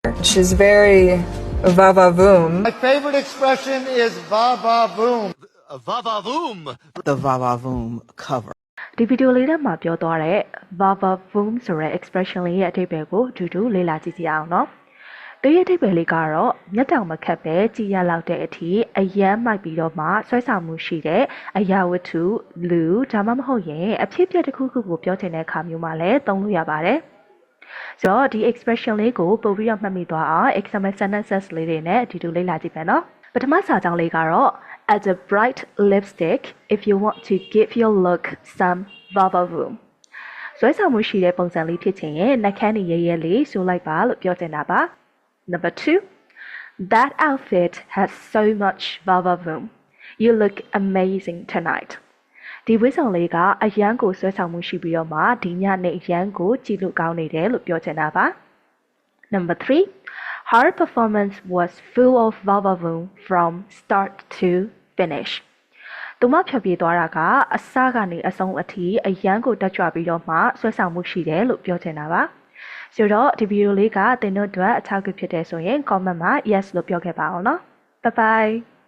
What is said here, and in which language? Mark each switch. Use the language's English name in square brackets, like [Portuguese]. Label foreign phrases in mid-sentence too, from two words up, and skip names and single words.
[English] She's very va-va-voom. My favorite expression is va-va-voom. Va-va-voom. The va-va-voom cover. [Burmese] ဒီဗီဒီယိုလေးထဲမှာပြောသွားတဲ့ va-va-voom ဆိုတဲ့ expression လေးရဲ့အဓိပ္ပာယ်ကိုအတူတူလေ့လာကြည့်ကြအောင်နော်။သူရဲ့အဓိပ္ပာယ်လေးကတော့မျက်တောင်မခတ်ပဲကြည်ရလောက်တဲ့အထိအယမ်းမိုက်ပြီးတော့မှဆွဲဆောင်မှုရှိတဲ့အရာဝတ္ထုလူဒါမှမဟုတ်ရင် အဖြစ်အပျက်တစ်ခုခုကိုပြောချင်တဲ့အခါမျိုးမှာလည်းသုံးလို့ရပါတယ်။ဆိုတော့ဒီ expression လေးကိုပို့ပြီးတော့မှတ်မိသွားအောင် [English] example sentences [Burmese] လေးတွေနဲ့အတူတူလေ့လာကြည့်မယ်နော်။ပထမစာကြောင်း လေးကတော့ [English] add a bright lipstick if you want to give your look some va-va-voom [Burmese] ဆွဲဆောင်မှုရှိတဲ့ပုံစံလေးဖြစ်ချင်ရင်နှာခမ်းနေရဲရဲလေးဆိုလိုက်ပါ လို့ပြောချင်တာပါ [English] Number 2 That outfit has so much va-va-voom You look amazing tonight [Burmese] ဒီဝတ်ဆောင်လေးကအရန် ကိုဆွဲဆောင်မှုရှိပြီးတော့မှဒီညနေအရန်ကိုကြည့်လို့ကောင်းနေတယ်လို့ပြောချင်တာပါ [English] Number 3 Her performance was full of va-va-voom from start to finish [Burmese] သူမဖြတ်ပြေးသွားတာကအစကနေအဆုံးအထိအရန်ကိုတက်ကြွပြီးတော့မှဆွဲဆောင်မှုရှိတယ်လို့ပြောချင်တာပါဆိုတော့ဒီဗီဒီယိုလေးကသင်တို့အတွက်အထောက်အကူဖြစ်တယ်ဆိုရင် comment မှာ yes လို့ပြောခဲ့ပါအောင်နော် [English] bye bye